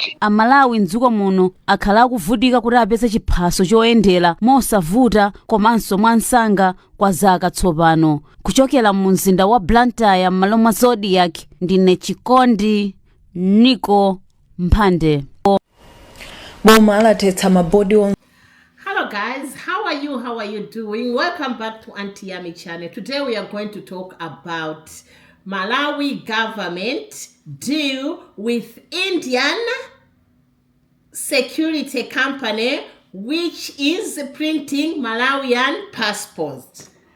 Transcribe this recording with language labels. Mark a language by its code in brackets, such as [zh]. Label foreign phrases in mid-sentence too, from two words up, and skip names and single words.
[ny] Amalawi mdziko muno akhala akuvutika kuti apeze chiphaso choyendera mosavuta komanso mwansanga kwa zaka tsopano. Kuchokera mu mzinda wa Blantyre m'malo mwa Zodiac, ndine Chikondi Mphande. Boma alatetsa mabodi on. [en] Hello guys, how are you doing? Welcome back to Auntie Yami channel. Today we are going to talk about Malawi government deal with Indian security company which is printing Malawian passports.